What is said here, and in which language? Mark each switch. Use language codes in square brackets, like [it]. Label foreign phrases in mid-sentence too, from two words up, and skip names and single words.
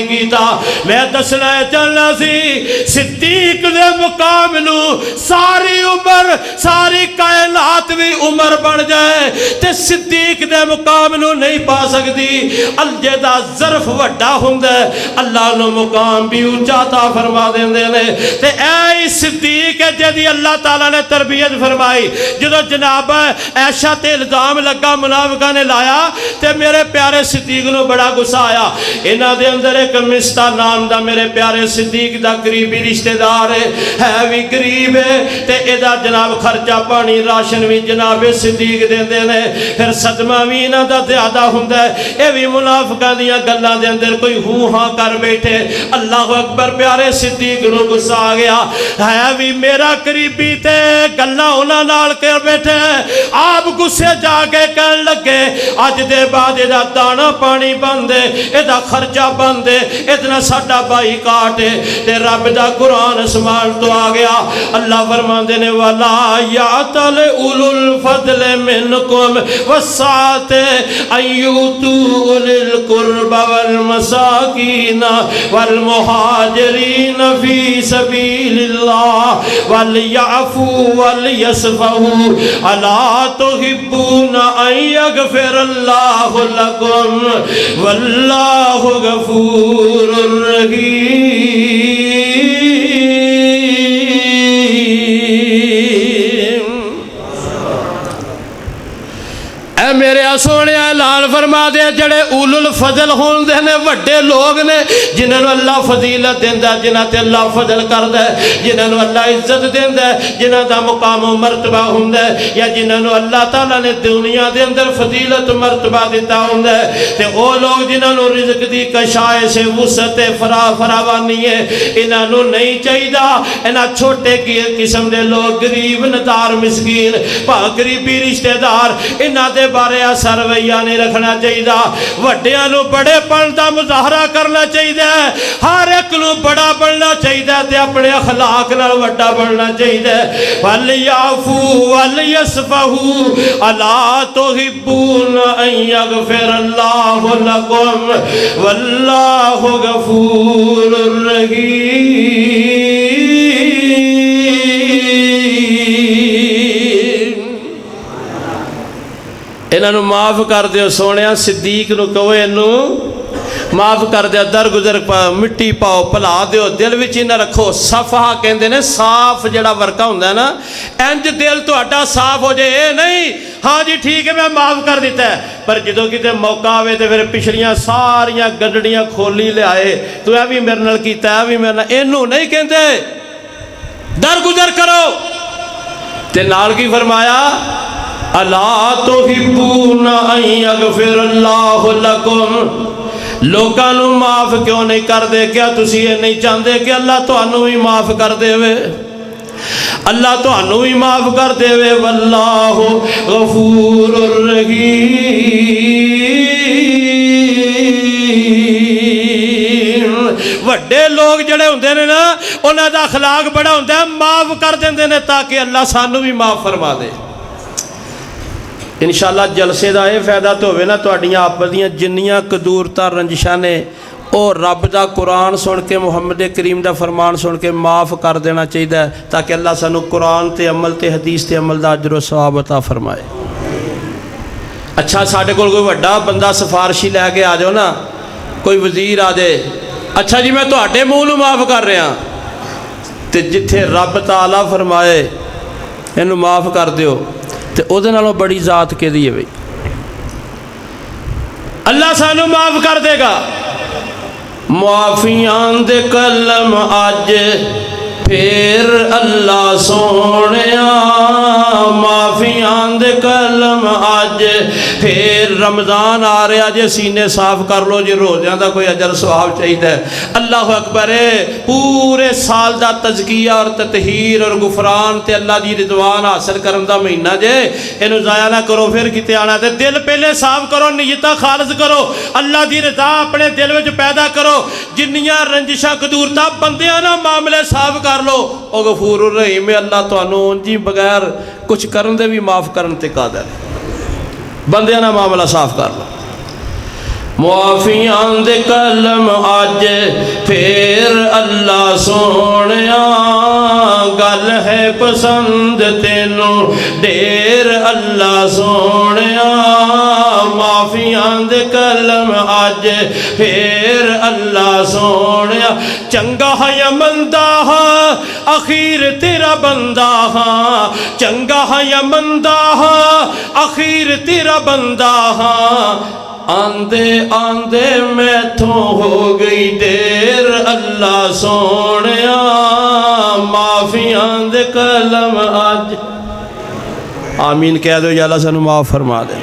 [pa] کیتا میں دسنا چلنا سی صدیق دے مقام نو ساری عمر ساری کائنات بھی عمر بن جائے تے صدیق دے مقام نو نہیں پا سکتی الجدہ ظرف وڈا ہوندے اللہ نو مقام بھی اونچا عطا فرما دیندے نے تے اے صدیق ہے جدی اللہ تعالیٰ نے تربیت فرمائی جدو جناب عائشہ تے الزام لگا منافقہ نے لایا تے میرے پیارے صدیق نو بڑا غصہ آیا انہاں دے اندر ایک مستہ نام دا میرے پیارے صدیق دا قریبی رشتہ دار ہے بھی قریب ہے تے ادا جناب خرچہ پانی راشن بھی جناب صدیق دیندے نے پھر صدمہ بھی انہاں دا زیادہ ہوندا ہے اے بھی منافقاں دیاں گلاں دے اندر کوئی ہوں ہاں کر بیٹھے اللہ اکبر پیارے صدیق نو غصہ آ گیا ہے بھی میرا قریبی تے گلاں انہاں نال کر بیٹھے آپ غصے جا کے کہن لگے اج دے بعد دا دانا پانی بندے ادا خرچہ بندے اتنا ساڈا بائی کاٹے تے رب دا قرآن اسمان تو آ گیا اللہ فرماندے نے [ar] والا یاتل اولو الفضل منکم والسعۃ ایوتو اولی القربى والمساکین والمہاجرین فی سبیل اللہ ولیعفوا ولیصفحوا الا تحبون ان یغفر اللہ لکم واللہ غفور [pa] رحیم اے میرے سونے اعلان فرما دے جڑے [ar] اولو الفضل [pa] ہون دے نے وڈے لوگ نے جنہاں نو اللہ فضیلت دیندا جنہاں تے اللہ فضل کردا ہے جنہاں نو اللہ عزت دیندا ہے جنہاں دا مقام و مرتبہ ہوندا ہے یا جنہاں نو اللہ تعالیٰ نے دنیا دے اندر فضیلت و مرتبہ دیتا ہوندا ہے تے او لوگ جنہاں نو رزق دی کشائش وسعت فراوانی ہے انہاں نو نہیں چاہیدا انہاں چھوٹے قسم دے لوگ غریب ندار مسکین بھا قریبی رشتہ دار انہاں دے بارے ایسا رویہ نہیں رکھنا چاہیے وڈیاں نو بڑے پن دا مظاہرہ کرنا چاہیے ہر ایک نو بڑا بننا چاہیے تے اپنے اخلاق نال وڈا بننا چاہیے [ar] وَلْيَعْفُوا وَلْيَصْفَحُوا أَلَا تُحِبُّونَ أَن يَغْفِرَ اللَّهُ لَكُمْ وَاللَّهُ غَفُورٌ رَحِيمٌ [pa] انہاں نو معاف کر دیو سونیا صدیق نو کہو اینو معاف کر دیا درگزر مٹی پاؤ پلا دیو دل وچ نہ رکھو صفحہ کہندے نے صاف جڑا ورکا ہوندا ہے نا انج دل تہاڈا صاف ہو جائے اے نہیں ہاں جی ٹھیک ہے میں معاف کر دیتا ہے پر جدو کتے موقع آوے تے پھر پچھڑیاں ساریاں گڈڑیاں کھولی لے آئے تو اے بھی میرے نال کیتا ہے بھی میرے نال اینو نہیں کہندے درگزر کرو تے نال کی فرمایا [ar] الا تحبون ان یغفر اللہ لکم [pa] لوگاں نو معاف کیوں نہیں کر دے کیا تسی [ur] یہ نہیں چاہتے کہ [pa] اللہ تانوں بھی معاف کر دے وے اللہ تانوں بھی معاف کر دے وے [ar] واللہ غفور [pa] رحیم وڈے لوگ جڑے ہوندے نے نا انہاں دا اخلاق بڑا ہوندا ہے معاف کر دیندے نے تاکہ اللہ سانوں بھی معاف فرما دے انشاءاللہ جلسے دا یہ فائدہ تو ہوئے نا تہاڈیاں آپس دیاں جنیاں قدورتاں رنجشاں نے او رب دا قرآن سن کے محمد کریم دا فرمان سن کے معاف کر دینا چاہیے تاکہ اللہ سانو قرآن تے عمل تے حدیث تے عمل دا اجر و ثواب عطا فرمائے۔ اچھا ساڈے کول کوئی وڈا بندہ سفارشی لے کے آ جاؤ نا، کوئی وزیر آ جائے، اچھا جی میں تہاڈے منہ نوں معاف کر رہا، تے جتھے رب تعالیٰ فرمائے اینو معاف کر دیو تے او دے نالوں بڑی ذات کے دی ہے بھئی، اللہ سانو معاف کر دے گا۔ معافیاں دے کلم اج پھر اللہ سونیا، معافیاں دے کلم اج پھر رمضان آ رہا جے سینے صاف کر لو جے روزیاں دا کوئی اجر ثواب چاہیے۔ اللہ اکبر ہے، پورے سال دا تزکیہ اور تطہیر اور غفران تے اللہ دی رضوان حاصل کرن دا مہینہ جے، اینو ضائع نہ کرو، پھر کتے آنا تے دل پہلے صاف کرو، نیتاں خالص کرو، اللہ دی رضا اپنے دل وچ پیدا کرو، جنیاں رنجشاں قدورتاں بندیاں نہ معاملے صاف کر لو، او غفور الرحیم اللہ تانوں جی بغیر کچھ کرن دے بھی معاف کرن تے قادر ہے، بندیاں نہ معاملہ صاف کر لو۔ معافیاں دے کلم اج پھر اللہ سونیا، گل ہے پسند تینوں ڈیر اللہ سونیا، معافیاں دے کلم اج پھر اللہ سونیا، چنگا ہے یا مندہ ہاں اخیر تیرا بندہ ہاں، چنگا ہے یا مندہ ہاں اخیر تیرا بندہ ہاں، آندے آندے میں تھوں ہو گئی دیر اللہ سونیا، معافیاں دے کلم آج آمین کہہ دو یا اللہ سانو معاف فرما دے۔